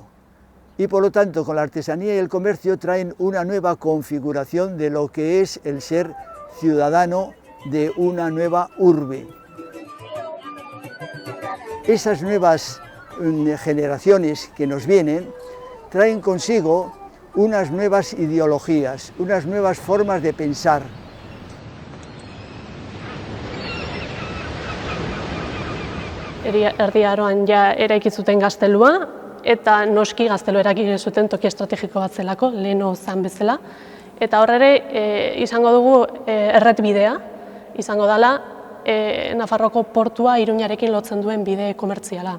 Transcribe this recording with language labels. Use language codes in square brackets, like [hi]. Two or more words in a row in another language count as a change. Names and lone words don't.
[es] Y por lo tanto, con la artesanía y el comercio traen una nueva configuración de lo que es el ser ciudadano de una nueva urbe. Esas nuevas generaciones que nos vienen traen consigo unas nuevas ideologías, unas nuevas formas de pensar. [eu] Erdi Aroan ja eraiki zuten gaztelua, eta noski gaztelua eraiki zuten toki estrategiko bat zelako, leheno zan bezala. Eta hor ere izango dugu erretbidea, izango dela Nafarroko portua Iruñarekin lotzen duen bide komertziala.